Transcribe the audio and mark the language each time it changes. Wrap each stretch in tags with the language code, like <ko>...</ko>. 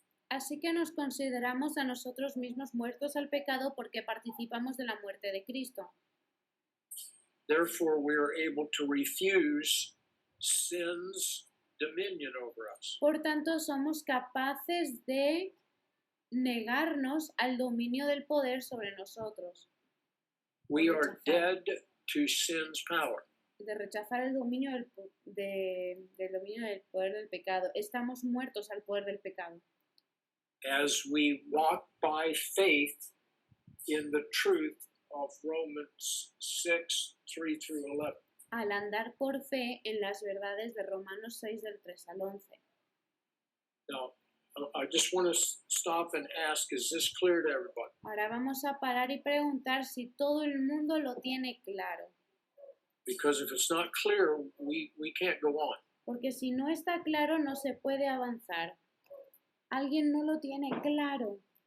<es>Así que nos consideramos a nosotros mismos muertos al pecado porque participamos de la muerte de Cristo.</es> <en>Therefore, we are able to refuse sin's dominion over us.</en> <es>Por tanto, somos capaces de negarnos al dominio del poder sobre nosotros.</es> <en>We are dead to sin's power.</en> <es>De rechazar el dominio del dominio del poder del pecado. Estamos muertos al poder del pecado.</es> <en>As we walk by faith in the truth of Romans 6, 3 through 11.</en> <es>Al andar por fe en las verdades de Romanos 6 del 3 al 11.</es> <en>Now, I just want to stop and ask, is this clear to everybody?</en> <es>Ahora vamos a parar y preguntar si todo el mundo lo tiene claro.</es> <en>Because if it's not clear, we can't go on.</en> <es>Porque si no está claro, no se puede avanzar. ¿Alguien no lo tiene claro?</es>